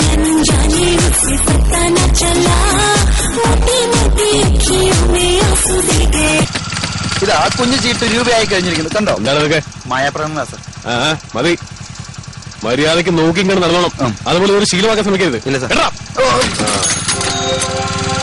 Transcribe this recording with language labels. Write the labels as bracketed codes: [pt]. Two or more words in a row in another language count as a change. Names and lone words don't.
[hi] जाने उससे पता न चला मोटी मोटी अखियों में आंसू दे गए [ml] ഇതാ കുഞ്ഞു ചീട്ട് രൂപയായി കഴിഞ്ഞിരിക്കുന്നു കണ്ടോ എന്താണ് അതൊക്കെ മായാപ്രകടന സർ മതി മര്യാദക്ക് നോക്കി ഇങ്ങനെ നടന്നോണം അതുപോലെ ഒരു ശീലമാക്കാൻ ശ്രമിക്കരുത് ഇല്ല സർ